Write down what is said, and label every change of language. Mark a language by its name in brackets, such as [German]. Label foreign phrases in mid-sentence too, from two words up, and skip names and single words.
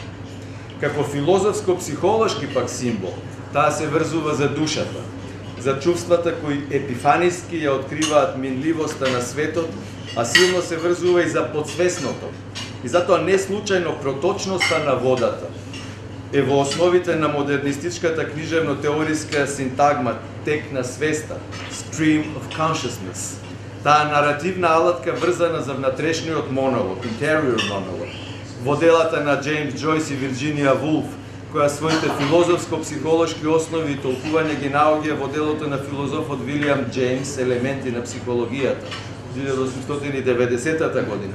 [Macedonian] Како филозофско-психолошки пак символ, таа се врзува за душата, за чувствата кои епифаниски ја откриваат минливоста на светот, а силно се врзува и за подсвесното. И затоа не случајно проточноста на водата е во основите на модернистичката книжевно-теориска синтагма тек на свеста, [English] stream of consciousness. [Macedonian] Таа наративна алатка врзана за внатрешниот монолог, [English] interior monolog, [Macedonian] во делата на Джеймс Джойс и Вирджинија Вулф, која своите филозофско-психолошки основи и толкување ги наоѓа во делото на филозофот Вилијам Джеймс Елементи на психологијата, 1890 година.